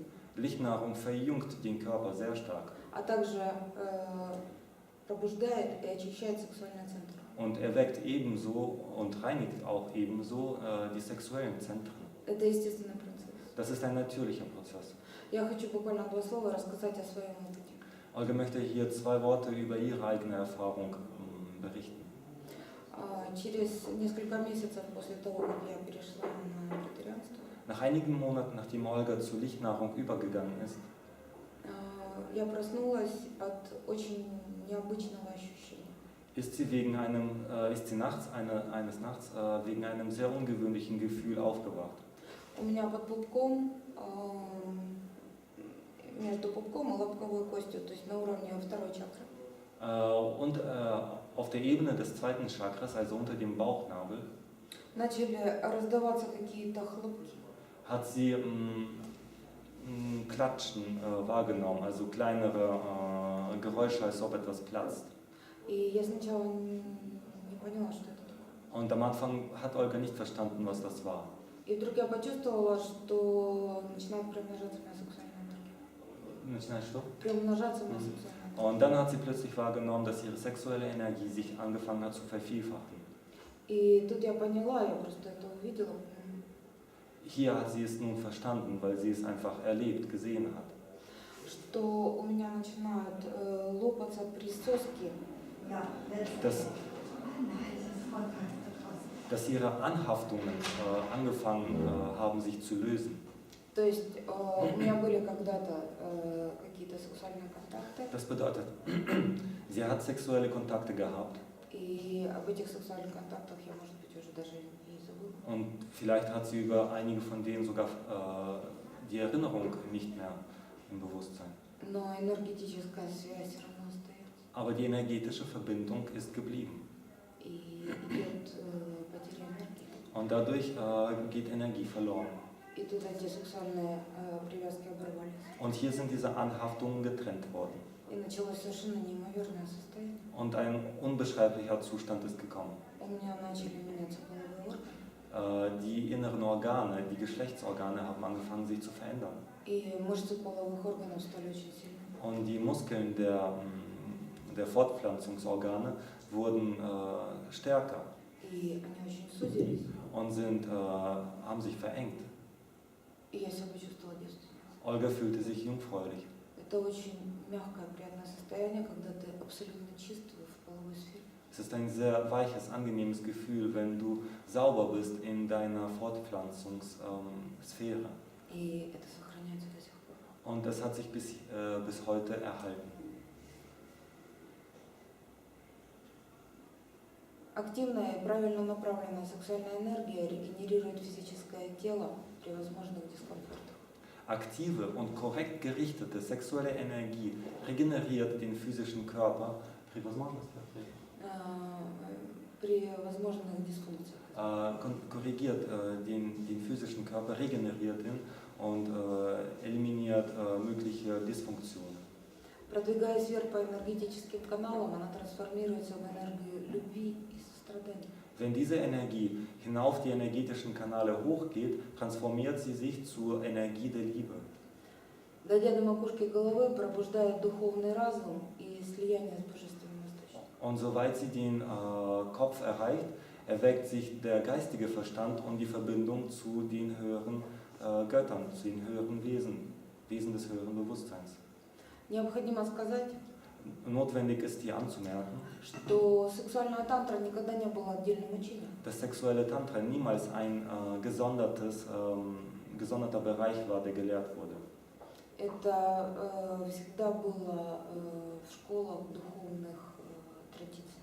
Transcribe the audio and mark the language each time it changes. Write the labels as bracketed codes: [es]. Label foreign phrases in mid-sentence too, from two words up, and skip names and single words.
[de] Lichtnahrung verjüngt den Körper sehr stark [ru] а также пробуждает и очищает сексуальные центры. [de] und erweckt ebenso und reinigt auch ebenso die sexuellen Zentren. [ru] Это естественный процесс. [de] Das ist ein natürlicher Prozess. [ru] Я хочу буквально 2 слова рассказать о своем опыте. [de] Olga möchte hier 2 Worte über ihre eigene Erfahrung berichten. [ru] Через несколько месяцев после того, как я перешла на вегетарианство, [de] nach einigen Monaten, nachdem Olga zur Lichtnahrung übergegangen ist, [ru] я проснулась от очень необычного ощущения. [de] ist sie eines Nachts wegen einem sehr ungewöhnlichen Gefühl aufgewacht. [ru] У меня под пупком, между пупком и лобковой костью, то есть на уровне второй чакры, [de] Und auf der Ebene des zweiten Chakras, also unter dem Bauchnabel, [ru] начали раздаваться какие-то хлопки. [de] hat sie Klatschen wahrgenommen, also kleinere Geräusche, als ob etwas platzt. [ru] И я сначала не поняла, что это такое. [de] Und am Anfang hat Olga nicht verstanden, was das war. [ru] И вдруг я почувствовала, что начинает приумножаться моя сексуальная энергия. Начинаешь что? Приумножаться моя сексуальная энергия. [de] Und dann hat sie plötzlich wahrgenommen, dass ihre sexuelle Energie sich angefangen hat zu vervielfachen. [ru] И тут я поняла, я просто это увидела, [de] Hier hat sie es nun verstanden, weil sie es einfach erlebt, gesehen hat. [ru] что у меня начинают лопаться присоски. [de] Dass ihre Anhaftungen angefangen haben, sich zu lösen. [ru] То есть у меня были когда-то какие-то сексуальные контакты, [de] Das bedeutet, sie hat sexuelle Kontakte gehabt [ru] и об этих сексуальных контактах я, может быть, уже даже и забыла. [de] und vielleicht hat sie über einige von denen sogar die Erinnerung nicht mehr im Bewusstsein. [ru] Но энергетическая связь все равно остается. [de] Aber die energetische Verbindung ist geblieben [ru] И идет потеря энергии. [de] und dadurch geht Energie verloren. [ru] И тут эти сексуальные привязки оборвались. [de] Und hier sind diese Anhaftungen getrennt worden. [ru] И началось совершенно неимоверное состояние. [de] Und ein unbeschreiblicher Zustand ist gekommen. [ru] У меня начали меняться половые органы. [de] Die inneren Organe, die Geschlechtsorgane haben angefangen, sich zu verändern. [ru] И мышцы половых органов стали очень сильными. [de] Und die Muskeln der Fortpflanzungsorgane wurden stärker [ru] И они очень сузились. [de] und haben sich verengt. [ru] И я себя почувствовала девственницей. [de] Olga fühlte sich jungfräulich. [ru] Это очень мягкое, приятное состояние, когда ты абсолютно чист в половой сфере. [de] Es ist ein sehr weiches, angenehmes Gefühl, wenn du sauber bist in deiner Fortpflanzungssphäre. [ru] И это сохраняется до сих пор. [de] Und das hat sich bis heute erhalten. [ru] Активная и правильно направленная сексуальная энергия регенерирует физическое тело при возможных дискомфортах. [de] Aktive und korrekt gerichtete sexuelle Energie regeneriert den physischen Körper. [ru] При возможных дисфункциях. [de] Korrigiert den physischen Körper, regeneriert ihn und eliminiert mögliche Dysfunktionen. [ru] Продвигаясь вверх по энергетическим каналам, она трансформируется в энергию любви и сострадания. [de] Wenn diese Energie hinauf die energetischen Kanäle hochgeht, transformiert sie sich zur Energie der Liebe. [ru] Дойдя до макушки головы, пробуждает духовный разум и слияние с божественным источником. [de] Und soweit sie den Kopf erreicht, erweckt sich der geistige Verstand und die Verbindung zu den höheren Göttern, zu den höheren Wesen des höheren Bewusstseins. [ru] Необходимо сказать, [de] Notwendig ist hier anzumerken, [ru] что сексуальная тантра никогда не была отдельным учением. [de] dass sexuelle Tantra niemals ein gesonderter Bereich war, der gelehrt wurde. [ru] Это всегда было в школах духовных традиций.